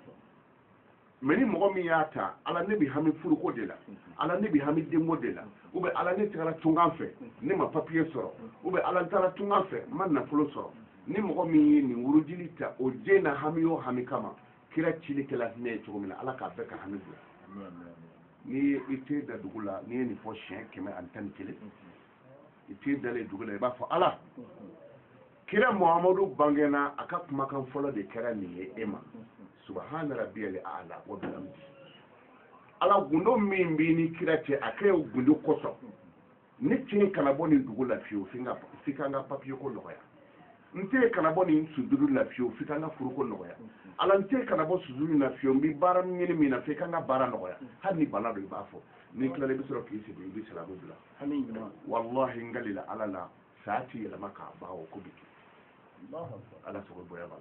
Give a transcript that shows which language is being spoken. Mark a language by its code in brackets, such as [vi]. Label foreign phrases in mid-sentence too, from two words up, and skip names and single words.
[bm] mais ni mɔgɔ min y'a ta ala ne bi hami furuko de la ala ne bi hami denko de la [fr] ou bien [bm] ala ne tagara tungan fɛ ne ma papier sɔrɔ [fr] ou bien [bm] ala taara tungan fɛ ma nafolo sɔrɔ ni mɔgɔ min ye nin wurudili ta o jɛ na hami o hami kama kira cili kɛla ne ye cogo min na ala k'a bɛɛ ka hami bila ni i tɛ da dugu la ni ye nin fɔ siɲɛ 111 i tɛ dalen dugu la i b'a fɔ ala kira muhamadu bangena a ka kumakan fɔlɔ de kɛra nin ye e ma [ar] سبحان ربي الأعلى وبحمده [bm] ala gundo min b'i ni kira cɛ a kɛ gundo kosɔn ni tiɲɛ kana bɔ nin dugu la fiyewu f'i ka n ka papiye ko nɔgɔya n tɛ kana bɔ nin suduru la fiyewu f'i ka n ka furuko nɔgɔya ala n tɛ kana bɔ suduru la fiyewu n bɛ baara ɲini min na f'i ka n ka baara nɔgɔya hali ni bana don i b'a fɔ ni tilala i bɛ sɔrɔ k'i sigi i bɛ silamɛ bila wallahi n galila ala la saa ti yɛlɛma k'a ban o ko bi kɛ ala sago bonya b'a la